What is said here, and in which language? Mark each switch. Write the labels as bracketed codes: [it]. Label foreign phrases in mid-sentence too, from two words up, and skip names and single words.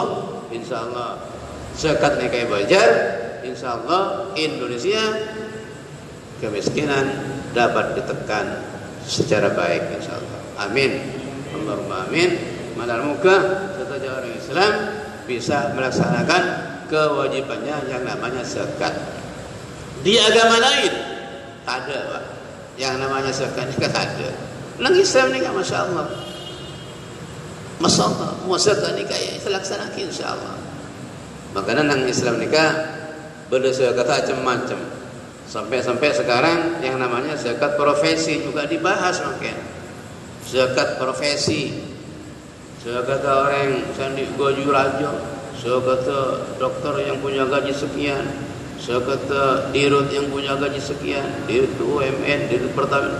[bjn] Insyaallah zakat ni kayak bajar, insyaallah Indonesia kemiskinan dapat ditekan secara baik insyaallah. [ar] آمين. اللهم آمين. [id] Moga setiap orang Islam bisa melaksanakan kewajibannya yang namanya zakat. Di agama lain ada Pak. Yang namanya zakat ni kan ada. [bjn] Nang Islam ni kan masya-Allah. Masya-Allah, zakat ni kayak terlaksanakan insya-Allah. Makanya nang Islam ni kan berdasar kata macam-macam. [id] Sampai sekarang yang namanya zakat profesi juga dibahas mungkin. Zakat profesi. Saya kata orang sandi gaji raja, saya kata dokter yang punya gaji sekian, saya kata dirut yang punya gaji sekian, dirut BUMN, dirut Pertamina.